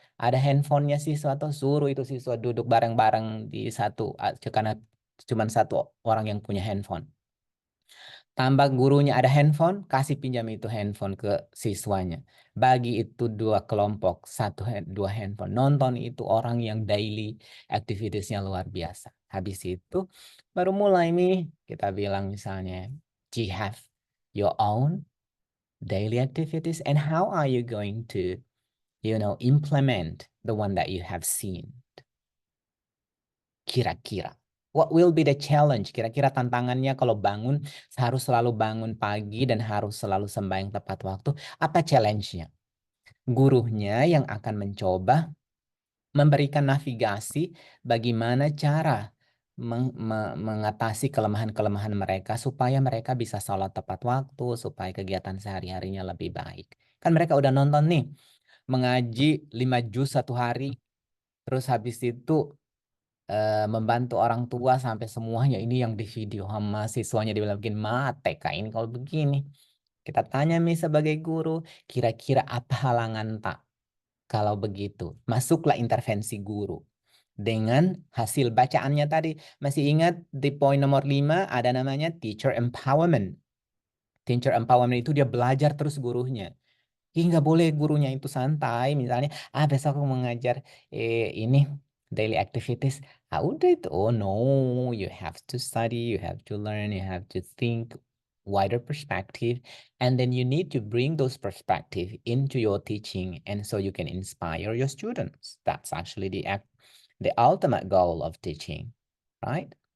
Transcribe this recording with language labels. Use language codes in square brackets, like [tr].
[id] Ada handphonenya siswa atau suruh itu siswa duduk bareng-bareng di karena cuma satu orang yang punya handphone. Tambah gurunya ada handphone, kasih pinjam itu handphone ke siswanya. Bagi itu dua kelompok, dua handphone. Nonton itu orang yang daily activitiesnya luar biasa. Habis itu baru mulai nih kita bilang misalnya, [en] do you have your own daily activities and how are you going to, implement the one that you have seen? [id] Kira-kira. [en] What will be the challenge? [id] Kira-kira tantangannya kalau harus selalu bangun pagi dan harus selalu sembahyang tepat waktu. Apa challenge-nya? Gurunya yang akan mencoba memberikan navigasi bagaimana cara mengatasi kelemahan-kelemahan mereka supaya mereka bisa sholat tepat waktu, supaya kegiatan sehari-harinya lebih baik. Kan mereka udah nonton nih, mengaji 5 juz satu hari, terus habis itu membantu orang tua sampai semuanya ini yang di video sama siswanya dibilang begini, mate kak ini kalau begini. Kita tanya nih sebagai guru, kira-kira apa halangan tak? Kalau begitu, masuklah intervensi guru. Dengan hasil bacaannya tadi, masih ingat di poin nomor 5 ada namanya teacher empowerment. Teacher empowerment itu dia belajar terus gurunya. Nggak boleh gurunya itu santai. Misalnya, besok aku mengajar ini daily activities. Udah itu. [en] Oh no, you have to study, you have to learn, you have to think wider perspective, and then you need to bring those perspective into your teaching, and so you can inspire your students. That's actually the ultimate goal of teaching, right?